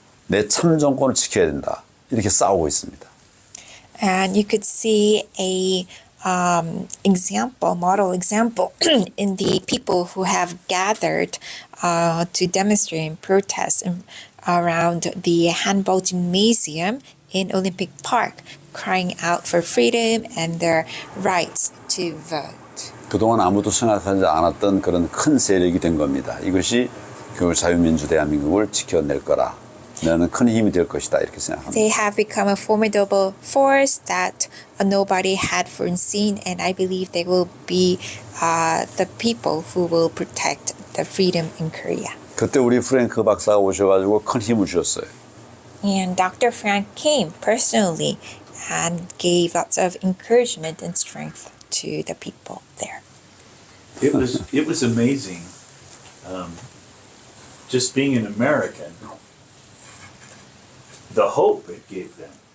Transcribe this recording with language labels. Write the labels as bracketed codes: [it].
[ko] 내 참정권을 지켜야 된다. 이렇게 싸우고 있습니다. [en] And you could see a model example in the people who have gathered to demonstrate and protest around the handball gymnasium in Olympic Park, crying out for freedom and their rights to vote. [ko] 그동안 아무도 생각하지 않았던 그런 큰 세력이 된 겁니다. 이것이 그 자유민주 대한민국을 지켜낼 거라. 나는 큰 힘이 될 것이다. 이렇게 생각합니다. [en] They have become a formidable force that nobody had foreseen, and I believe they will be the people who will protect the freedom in Korea. [ko] 그때 우리 프랭크 박사가 오셔가지고 큰 힘을 주셨어요. [en] And Dr. Frank came personally and gave lots of encouragement and strength to the people there. It was amazing. Just being an American, the hope it gave them.